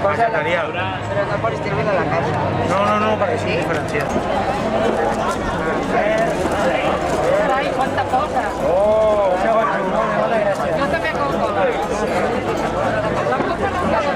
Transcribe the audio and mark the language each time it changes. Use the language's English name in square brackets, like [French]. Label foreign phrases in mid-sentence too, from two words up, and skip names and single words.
[Catalan] vegetarià. [Spanish] Pero no por servir a la casa. [Catalan] No, perquè sí, diferenciat. [Spanish] Ay, cuánta cosa. Oh, Yo también como cosas. La cosa no